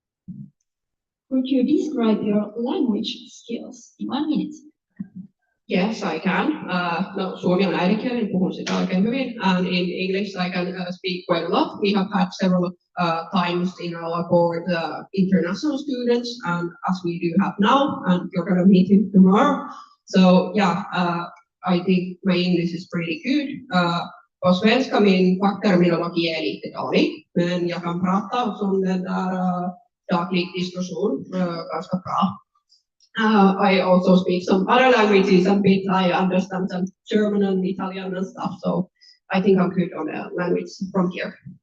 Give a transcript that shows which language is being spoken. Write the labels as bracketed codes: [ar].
[en] Could you describe your language skills in 1 minute? Yes, I can. [fi] Suomi on äidinkieli, puhun sitä oikein hyvin. [en] And in English I can speak quite a lot. We have had several times in our board international students, and as we do have now, and you're going to meet him tomorrow. So yeah, I think my English is pretty good. [sv] På svenska min fackterminologi är lite dålig, men jag kan prata som den där daglig diskussion ganska bra. [en] I also speak some other languages a bit. I understand some German and Italian and stuff, so I think I'm good on the language from here.